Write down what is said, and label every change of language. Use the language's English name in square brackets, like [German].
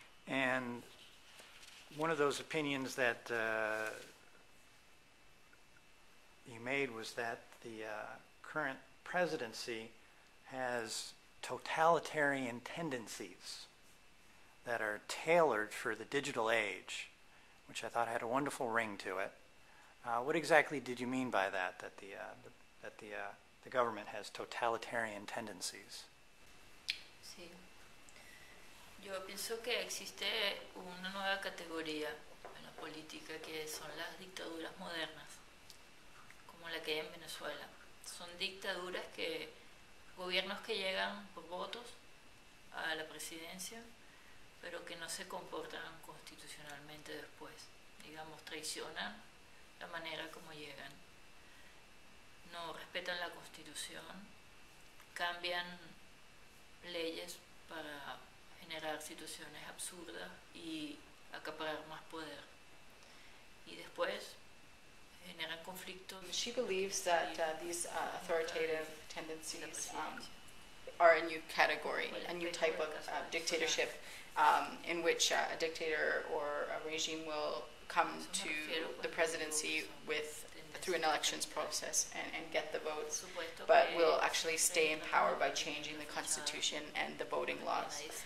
[English] And one of those opinions that you made was that the current presidency has totalitarian tendencies that are tailored for the digital age, which I thought had a wonderful ring to it. What exactly did you mean by that? That the government has totalitarian tendencies? [Spanish] Sí. Yo pienso que existe una nueva categoría en la política que son las dictaduras modernas, como la que hay en Venezuela. Son dictaduras gobiernos que llegan por votos a la presidencia, pero que no se comportan constitucionalmente después. Digamos, traicionan la manera como llegan. No respetan la Constitución, cambian leyes para generar situaciones absurdas y acaparar más poder. Y después generan conflictos. [English] She believes that these authoritative tendencies are a new category, a new type of dictatorship in which a dictator or a regime will come to the presidency through an elections process and get the votes, but will actually stay in power by changing the constitution and the voting laws.